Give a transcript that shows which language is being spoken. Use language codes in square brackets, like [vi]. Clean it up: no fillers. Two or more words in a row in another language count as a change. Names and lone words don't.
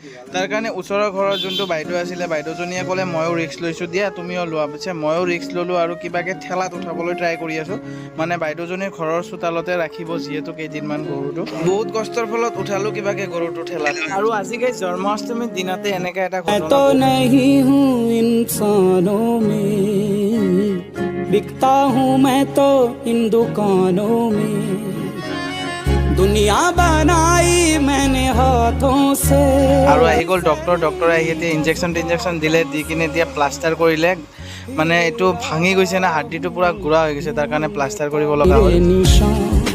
[as] তাৰ কাৰণে ওচৰৰ ঘৰৰ যোনটো বাইদেউ আছিলে, বাইদেউজনীয়ে ক'লে ময়ো ৰিস্ক লৈছোঁ দিয়া তুমিও লোৱা। পিছে ময়ো ৰিস্ক ল'লোঁ আৰু কিবাকৈ ঠেলাত উঠাবলৈ ট্ৰাই কৰি আছোঁ। মানে বাইদেউজনীৰ ঘৰৰ চোতালতে ৰাখিব যিহেতু কেইদিনমান গৰুটো। বহুত কষ্টৰ ফলত উঠালোঁ কিবাকৈ গৰুটো ঠেলাত। আৰু আজিকালি জন্মাষ্টমীৰ দিনতে এনেকৈ এটা ঘটনা। [hi] नहीं हूँ इंसानों में बिकता हूँ मैं तो इन दुकानों में दुनिया बनाई मैंने हाथों से। [as] আৰু আহি গ'ল ডক্টৰ আহি এতিয়া ইনজেকশ্যন দিলে, দি কিনে এতিয়া প্লাষ্টাৰ কৰিলে। মানে এইটো ভাঙি গৈছে না, হাৰ্ডিটো পুৰা গুড়া হৈ গৈছে, তাৰ কাৰণে প্লাষ্টাৰ কৰিব লগা হ'ল।